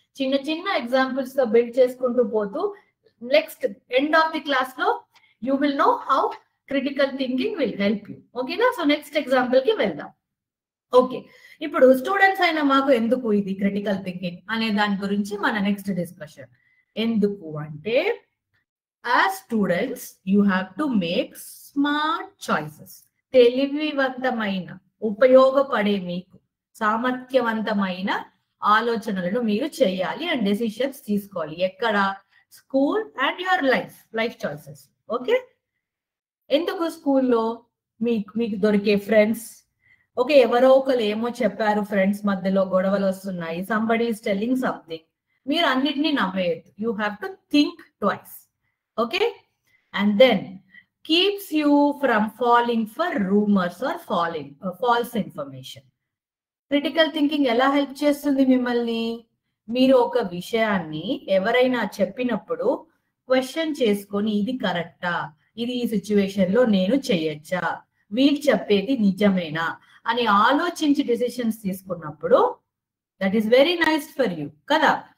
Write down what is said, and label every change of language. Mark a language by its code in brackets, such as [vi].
[te] చిన్న చిన్న ఎగ్జాంపుల్స్ తో బిల్డ్ చేసుకుంటూ పోతూ [en] Next end of the class లో you will know how critical thinking will help you. [te] ఓకేనా? సో నెక్స్ట్ ఎగ్జాంపుల్ కి వెళ్దాం. ఓకే, ఇప్పుడు స్టూడెంట్స్ అయినా మాకు ఎందుకు ఇది క్రిటికల్ థింకింగ్ అనే దాని గురించి మన నెక్స్ట్ డిస్కషన్. ఎందుకు అంటే [en] As students, you have to make smart choices. [te] తెలివివంతమైన, ఉపయోగపడే, మీకు సామర్థ్యవంతమైన ఆలోచనలను మీరు చేయాలి అండ్ డెసిషన్స్ తీసుకోవాలి. ఎక్కడ? [en] School and your life choices. [te] Okay, ఎందుకు స్కూల్లో మీకు దొరికే ఫ్రెండ్స్, ఓకే, ఎవరో ఒకరు ఏమో చెప్పారు, ఫ్రెండ్స్ మధ్యలో గొడవలు వస్తున్నాయి, [en] somebody is telling something, [te] మీరు అన్నిటినీ నమ్మేయద్దు. [en] You have to think twice. Okay, and then keeps you from falling for rumors or false information. [te] Critical thinking ఎలా హెల్ప్ చేస్తుంది మిమ్మల్ని? మీరు ఒక విషయాన్ని ఎవరైనా చెప్పినప్పుడు క్వశ్చన్ చేసుకొని, ఇది కరెక్టా, ఇది ఈ సిచ్యువేషన్ లో నేను చేయొచ్చా, వీళ్ళు చెప్పేది నిజమేనా అని ఆలోచించి డెసిషన్స్ తీసుకున్నప్పుడు [en] that is very nice for you [te] కదా.